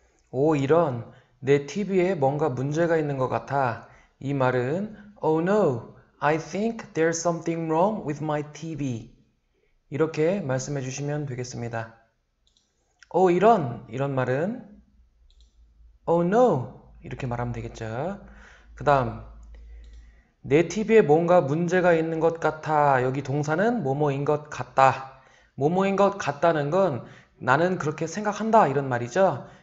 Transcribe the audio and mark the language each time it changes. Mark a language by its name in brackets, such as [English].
[Korean] 오, 이런, 내 TV에 뭔가 문제가 있는 것 같아. 이 말은 [English] Oh no, I think there's something wrong with my TV. [Korean] 이렇게 말씀해 주시면 되겠습니다. 오, 이런 말은 [English] Oh no, [Korean] 이렇게 말하면 되겠죠. 그 다음, 내 TV에 뭔가 문제가 있는 것 같아. 여기 동사는 뭐뭐인 것 같다. 뭐뭐인 것 같다는 건 나는 그렇게 생각한다 이런 말이죠.